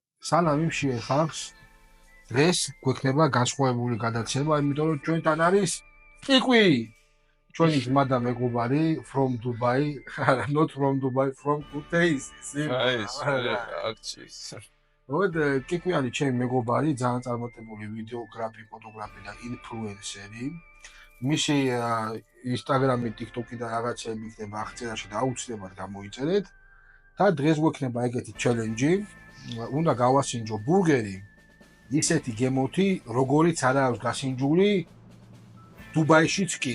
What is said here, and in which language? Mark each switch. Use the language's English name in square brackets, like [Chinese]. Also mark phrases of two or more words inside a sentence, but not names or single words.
[Georgian] სალამი მშიერ ხალხს. დღეს გვექნება განსხვავებული გადაცემა, იმიტომ რომ ჩვენთან არის კიკვი. ჩვენი ძმა და მეგობარი [English] from Dubai, not from Dubai, from Kutaisi. [Georgian] მოდ კიკვი არის ჩემი მეგობარი, ძალიან წარმატებული ვიდეოგრაფი, ფოტოგრაფი და ინფლუენსერი. მისი Instagram-ი, TikTok-ი და რაღაცები იქნება აღწერაში და აუცილებლად გამოიწერეთ. და დღეს გვექნება ეგეთი ჩელენჯი. უნდა გავასინჯო ბურგერი ისეთი გემოთი, როგორიც არ აქვს გასინჯული დუბაიშიც კი.